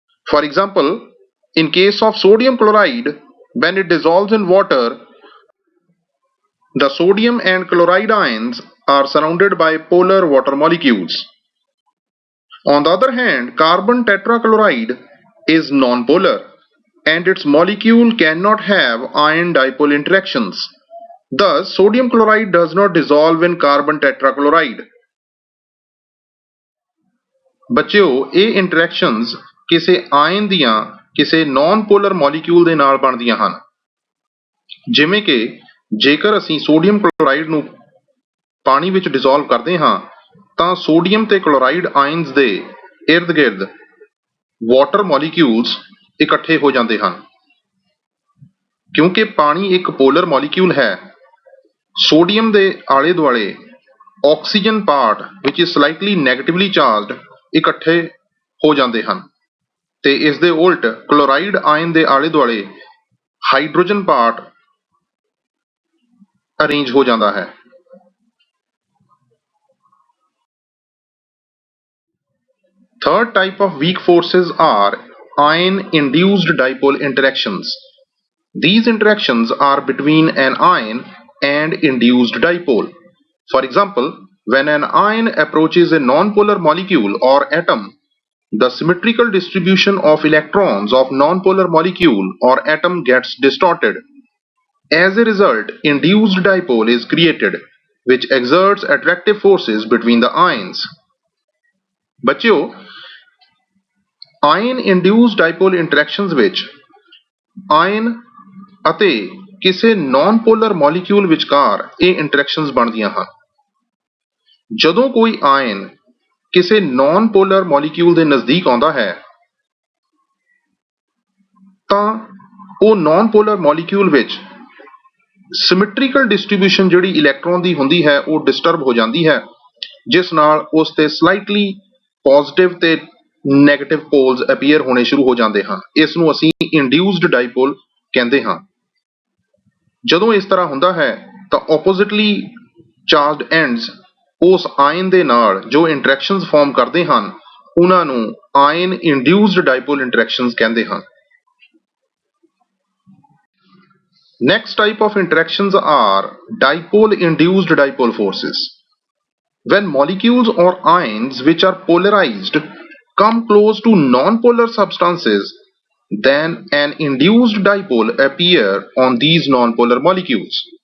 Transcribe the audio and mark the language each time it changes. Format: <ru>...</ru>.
<en>For example, in case of sodium chloride, when it dissolves in water, the sodium and chloride ions are surrounded by polar water molecules. On the other hand, carbon tetrachloride is nonpolar and its molecule cannot have ion dipole interactions. Thus, sodium chloride does not dissolve in carbon tetrachloride.</en> <pa>ਬੱਚਿਓ, ਇਹ interactions ਕਿਸੇ ion ਦੀਆਂ ਕਿਸੇ naan polar molecule ਦੇ ਨਾਲ ਬਣਦੀਆਂ ਹਨ। ਜਿਵੇਂ ਕਿ ਜੇਕਰ ਅਸੀਂ ਸੋਡੀਅਮ ਕਲੋਰਾਈਡ ਨੂੰ ਪਾਣੀ ਵਿੱਚ ਡਿਸੋਲਵ ਕਰਦੇ ਹਾਂ ਤਾਂ ਸੋਡੀਅਮ ਤੇ ਕਲੋਰਾਈਡ ਆਇਨਸ ਦੇ ਇਰਦ ਗਿਰਦ ਵਾਟਰ ਮੋਲੀਕਿਊਲਸ ਇਕੱਠੇ ਹੋ ਜਾਂਦੇ ਹਨ। ਕਿਉਂਕਿ ਪਾਣੀ ਇੱਕ ਪੋਲਰ ਮੋਲੀਕਿਊਲ ਹੈ, ਸੋਡੀਅਮ ਦੇ ਆਲੇ ਦੁਆਲੇ oxygen part</pa> <en>which is slightly negatively charged</en> <pa>ਇਕੱਠੇ ਹੋ ਜਾਂਦੇ ਹਨ ਤੇ ਇਸ ਦੇ ਉਲਟ ਕਲੋਰਾਈਡ ਆਇਨ ਦੇ ਆਲੇ ਦੁਆਲੇ ਹਾਈਡਰੋਜਨ ਪਾਰਟ ਅਰੇਂਜ ਹੋ ਜਾਂਦਾ ਹੈ।</pa> <en>Third type of weak forces are ion-induced dipole interactions. These interactions are between an ion and induced dipole. For example, when an ion approaches a nonpolar molecule or atom, the symmetrical distribution of electrons of nonpolar molecule or atom gets distorted. As a result, induced dipole is created, which exerts attractive forces between the ions.</en> <pa>ਬੱਚਿਓ, ion induced ਡਾਈਪੋਲ interactions ਵਿੱਚ ion ਅਤੇ ਕਿਸੇ naan polar molecule ਵਿਚਕਾਰ ਇਹ interactions ਬਣਦੀਆਂ ਹਨ। ਜਦੋਂ ਕੋਈ ਆਇਨ ਕਿਸੇ ਨਾਨ ਪੋਲਰ ਮੋਲੀਕਿਊਲ ਦੇ ਨਜ਼ਦੀਕ ਆਉਂਦਾ ਹੈ ਤਾਂ ਉਹ ਨਾਨ ਪੋਲਰ ਮੋਲੀਕਿਊਲ ਵਿੱਚ ਸਿਮੈਟ੍ਰੀਕਲ ਡਿਸਟ੍ਰੀਬਿਊਸ਼ਨ ਜਿਹੜੀ ਇਲੈਕਟ੍ਰੋਨ ਦੀ ਹੁੰਦੀ ਹੈ ਉਹ ਡਿਸਟਰਬ ਹੋ ਜਾਂਦੀ ਹੈ, ਜਿਸ ਨਾਲ ਉਸ ਤੇ ਸਲਾਈਟਲੀ ਪੋਜ਼ਿਟਿਵ ਤੇ ਨੈਗੇਟਿਵ ਪੋਲਸ ਅਪੀਅਰ ਹੋਣੇ ਸ਼ੁਰੂ ਹੋ ਜਾਂਦੇ ਹਨ। ਇਸ ਨੂੰ ਅਸੀਂ ਇੰਡਿਊਸਡ ਡਾਈਪੋਲ ਕਹਿੰਦੇ ਹਾਂ। ਜਦੋਂ ਇਸ ਤਰ੍ਹਾਂ ਹੁੰਦਾ ਹੈ ਤਾਂ ਆਪੋਜ਼ਿਟਲੀ ਚਾਰਜਡ ਐਂਡਸ ਉਸ ਆਇਨ ਦੇ ਨਾਲ ਜੋ ਇੰਟਰੈਕਸ਼ਨਸ ਫਾਰਮ ਕਰਦੇ ਹਨ ਉਹਨਾਂ ਨੂੰ ਆਇਨ ਇੰਡਿਊਸਡ ਡਾਈਪੋਲ ਇੰਟਰੈਕਸ਼ਨਸ ਕਹਿੰਦੇ ਹਨ।</pa> <en>Next type of interactions are dipole-induced dipole forces. When molecules or ions which are polarized come close to non-polar substances, then an induced dipole appear on these non-polar molecules.</en>